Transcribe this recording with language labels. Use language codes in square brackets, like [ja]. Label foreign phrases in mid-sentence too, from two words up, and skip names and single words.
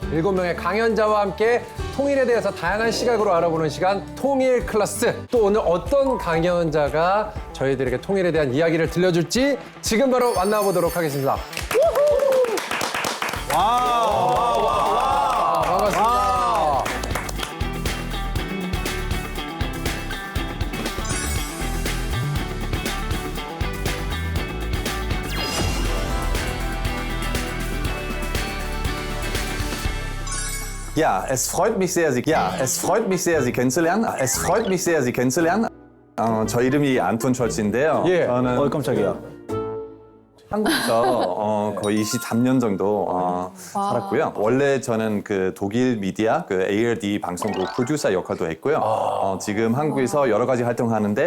[ko] 7명의 강연자와 함께 통일에 대해서 다양한 시각으로 알아보는 시간, 통일 클래스. 또 오늘 어떤 강연자가 저희들에게 통일에 대한 이야기를 들려줄지 지금 바로 만나보도록 하겠습니다. 반갑습니다. [de] Ja, es freut mich sehr, Sie kennenzulernen. Es freut mich sehr, Sie kennenzulernen. [ko] 저 이름이 안톤 철치인데요. 예. 저는 깜짝이야. 한국에서 거의 23년 정도 살았고요. 원래 저는 그 독일 미디어, 그 ARD 방송국 프로듀서 역할도 했고요. 지금 한국에서 여러 가지 활동하는데